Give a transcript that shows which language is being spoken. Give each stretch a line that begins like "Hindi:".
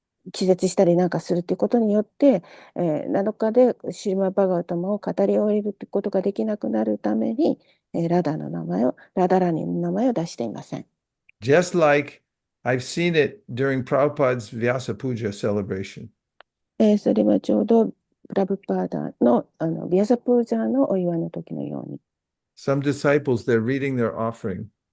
Japanese: 気絶したりなんかするということによって、7日でシリマ・バガワタムを語り終えることができなくなるために、ラダラニの名前を出していません。
English: Just like I've seen it during Prabhupada's Vyasa Puja celebration.
Japanese: それはちょうどプラブパーダの、ビアサプージャーのお祝いの時のように。
English: Some disciples, they're reading their offering.